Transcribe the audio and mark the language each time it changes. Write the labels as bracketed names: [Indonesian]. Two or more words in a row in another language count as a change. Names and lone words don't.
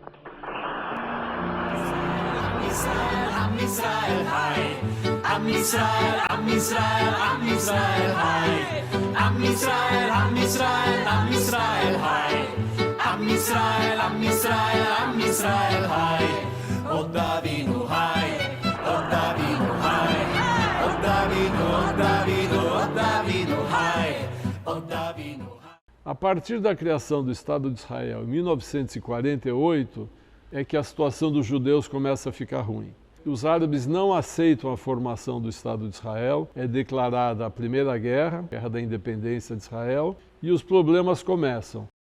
[Hebrew] עם ישראל חי, עם ישראל, עם ישראל, עם ישראל חי. עם ישראל, עם ישראל, עם ישראל חי. עם ישראל, עם ישראל, עם ישראל חי. עוד אבינו חי, עוד אבינו חי. [Portuguese] A partir da criação do Estado de Israel em 1948 é que a situação dos judeus começa a ficar ruim. Os árabes não aceitam a formação do Estado de Israel, é declarada a Primeira Guerra, Guerra da Independência de Israel, e os problemas começam.